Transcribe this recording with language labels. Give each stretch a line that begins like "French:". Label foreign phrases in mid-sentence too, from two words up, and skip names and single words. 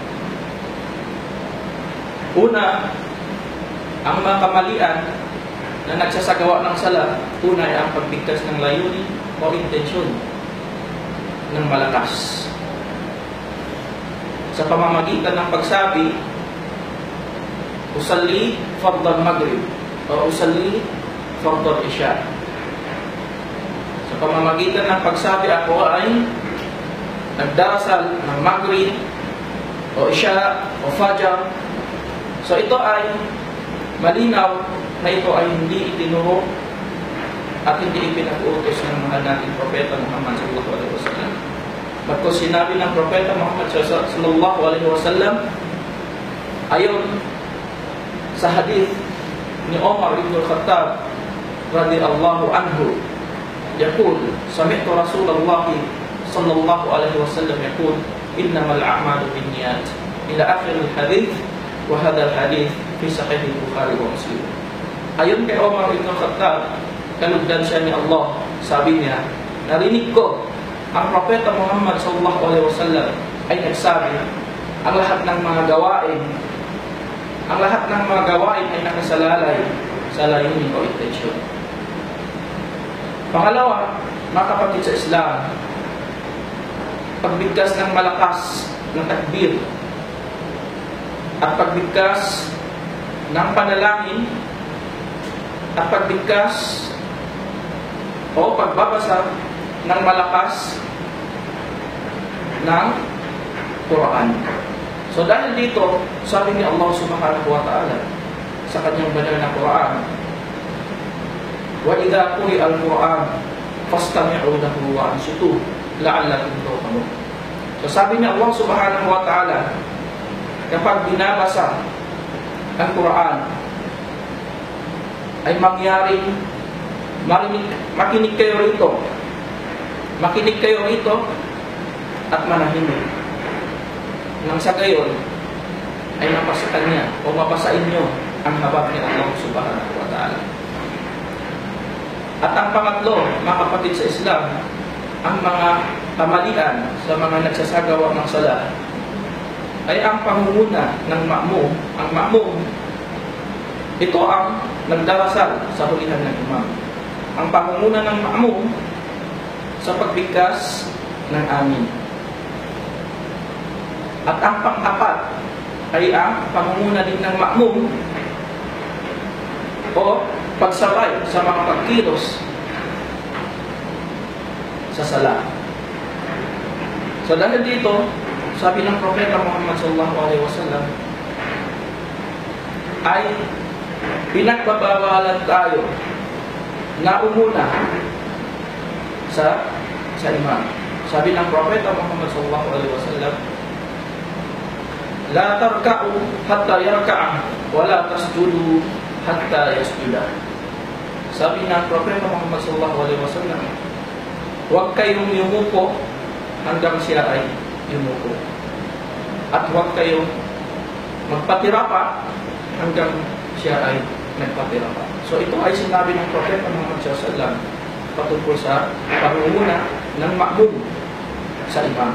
Filipino: Una, ang mga kamalian na nagsasagawa ng sala, una ay ang pagbigkas ng layunin o intensyon ng malakas. Sa pamamagitan ng pagsabi,
Arabic: أصلي فرض المغرب o أصلي فرض العشاء.
Filipino: Sa pamamagitan ng pagsabi, ako ay nagdarasal ng maghrib o isya o fajr. So ito ay malinaw na ito ay hindi itinuro at hindi ipinag-utos ng mahal nating Propeta Muhammad
Arabic: صلى الله عليه وسلم.
Filipino: Pagkos sinabi ng Propeta Muhammad
Arabic: صلى الله عليه وسلم
Filipino: ayon sa hadith ni Umar ibn al-Khattab
Arabic: رضي الله عنه, يقول سمعت رسول الله صلى الله عليه وسلم يقول إنما الأعمال بالنيات إلى آخر الحديث وهذا الحديث في صحيح البخاري ومسلم.
Filipino: Ayon kay Umar ibn al-Khattab, kalugdan siya ni Allah, sabi niya, narinig ko ang Propeta Muhammad
Arabic: صلى الله عليه وسلم
Filipino: ay nagsabi, ang lahat ng mga gawain ay nakasalalay sa layunin o intensyon. Pangalawa, mga kapatid sa Islam, pagbigkas ng malakas ng takbir at pagbigkas ng panalangin at pagbigkas o pagbabasa ng malakas ng Quran. So dahil dito, sabi ni Allah
Arabic: سبحانه وتعالى
Filipino: sa kanyang banal na Quran,
Arabic: وإذا قرئ القرآن فاستمعوا له وأنصتوا لعلكم ترحمون.
Filipino: So sabi ni Allah
Arabic: سبحانه وتعالى,
Filipino: kapag binabasa ang Quran ay mangyaring makinig kayo rito at manahimik. Nang sa gayon ay mapasakan niya o mapasain niyo ang habag ni Allah
Arabic: سبحانه وتعالى.
Filipino: At ang pangatlo, mga kapatid sa Islam, ang mga kamalian sa mga nagsasagawa ng sala ay ang pangunguna ng ma'mum. Ang ma'mum, ito ang nagdarasal sa hulihan ng imam. Ang pangunguna ng ma'mum sa pagbigkas ng amin. At ang pang-apat ay ang pamumuna din ng ma'mum o pagsabay sa mga pagkilos sa sala. So dahil dito, sabi ng Propeta Muhammad
Arabic: صلى الله عليه وسلم
Filipino: ay pinagbabawalan tayo na umuna sa imam. Sabi ng Propeta Muhammad
Arabic: صلى الله عليه وسلم, لا تركعوا حتى يركع ولا تسجدوا حتى يسجد.
Filipino: Sabi ng Propeta Muhammad
Arabic: صلى الله عليه وسلم,
Filipino: huwag kayong yumuko hanggang siya ay yumuko. At huwag kayong magpatira pa hanggang siya ay nagpatira pa. So ito ay sinabi ng Propeta Muhammad
Arabic: صلى الله عليه وسلم
Filipino: patungkol sa pangunguna ng ma'mum sa imam.